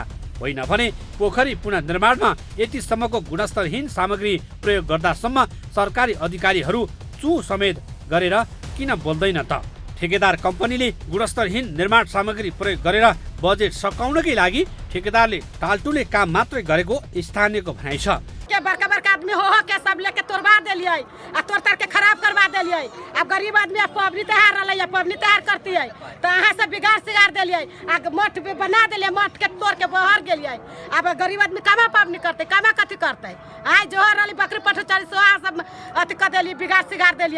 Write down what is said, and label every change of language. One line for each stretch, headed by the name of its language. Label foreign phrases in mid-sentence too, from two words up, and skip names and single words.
Nepali: होइन भने पोखरी पुनर्निर्माणमा यतिसम्मको गुणस्तरहीन सामग्री प्रयोग गर्दासम्म सरकारी अधिकारीहरू चु समेत गरेर किन बोल्दैन त? ठेकेदार कम्पनीले गुणस्तरहीन निर्माण सामग्री प्रयोग गरेर बजेट सकाउनकै लागि ठेकेदारले टालटुले काम मात्रै गरेको स्थानीयको भनाइ छ।
Maithili: के बड़का बड़का आदमी हो के सब लेके तोड़वा देलिए आ तोड़ तार के खराब करवा देलिए। अब गरीब आदमी पबनी त्योहार रही, पबनी त्योहार करती है तो अहाँ से बिगाड़ सिगाड़ देलिए, आ मठ बना देलिए, मठ के तोड़ के बहर गेलिए। अब गरीब आदमी कामा पबनी करते, कामा कथी करते? आय जोहर रही बकरी पठो 400 सब अथी कर देलिए, बिगाड़ सिगाड़ देलिए।